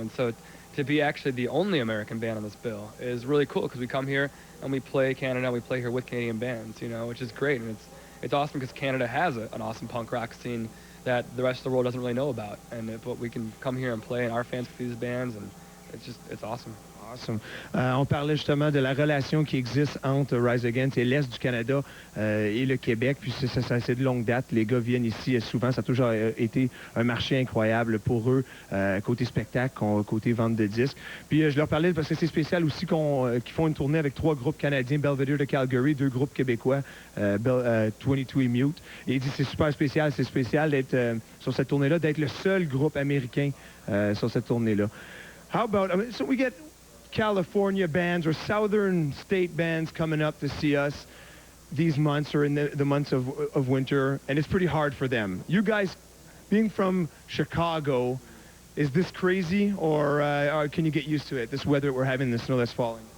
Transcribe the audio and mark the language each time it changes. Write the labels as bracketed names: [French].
[English] And so to be actually the only American band on this bill is really cool because we come here and we play Canada, we play here with Canadian bands, you know, which is great. And it's awesome because Canada has an awesome punk rock scene that the rest of the world doesn't really know about. But we can come here and play, and our fans with these bands, and it's awesome. Awesome. [French] On parlait justement de la relation qui existe entre Rise Against et l'Est du Canada et le Québec. Puis c'est de longue date. Les gars viennent ici souvent. Ça a toujours été un marché incroyable pour eux, côté spectacle, côté vente de disques. Puis je leur parlais parce que c'est spécial aussi qu'ils font une tournée avec 3 groupes canadiens, Belvedere de Calgary, 2 groupes québécois, 22 et Mute. Et il dit c'est super spécial. C'est spécial d'être sur cette tournée-là, d'être le seul groupe américain sur cette tournée-là. [English] How about, so we get California bands or southern state bands coming up to see us these months or in the months of winter, and it's pretty hard for them. You guys, being from Chicago, is this crazy, or can you get used to it, this weather we're having, the snow that's falling?